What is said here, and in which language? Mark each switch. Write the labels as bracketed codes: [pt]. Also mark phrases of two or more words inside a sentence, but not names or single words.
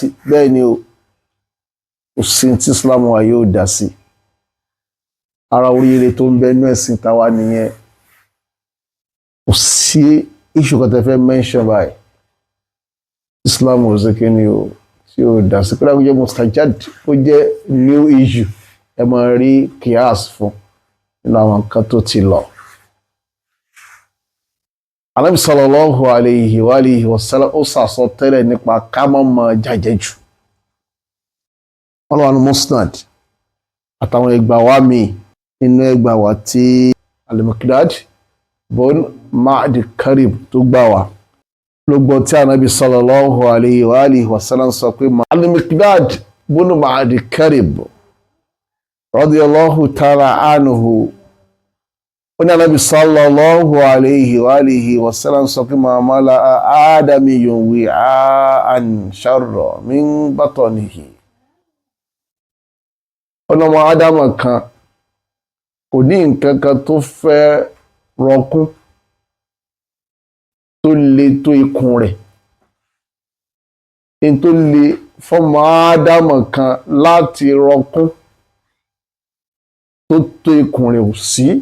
[yo] Bẹ́ẹ̀ ni o, kò sí tí Islam wa yóò dá sí. Ara oríire tó ń bẹ nínú ẹ̀sìn tàwa nìyẹn. Kò sí issue kan tẹ́ fẹ́ mention báyìí Islam ò sí kíni o tí ó dá sí. Kódà kó jẹ́ mustajad, ó jẹ́ [en] new issue, [yo] ẹ máa rí kíyàs fún nínú àwọn nǹkan tó ti lọ. Ànábì [ar] صلى الله عليه وعلى آله وسلم [yo] ó sàsọ tẹ́lẹ̀ nípa ká má máa jàjẹjù. Wọ́n lọ́wọ́ ní Musnad àtàwọn ẹgbà wa mi nínú ẹgbà wa tí Al-Miqdad bon Ma'di Karib tó gbà wá. Lọ́gbọ́ tí Ànábì [ar] صلى الله عليه وعلى آله وسلم [yo] sọ pé Al-Miqdad bon Ma'di Karib [ar] رضي الله تعالى عنه. [yo] Ó ní Ànábì [ar] صلى الله عليه وعلى آله وسلم [yo] sọ pé [ar] ما ملأ آدمي وعاء شرا من بطنه. [yo] Ọlọ́mọ Ádámà kan kò ní nǹkan kan tó fẹ́ rọkún tó le tó ikùn rẹ̀. In tó le fọ́mọ Ádámù kan láti rọkún tó tó ikùn rẹ̀ ò sí.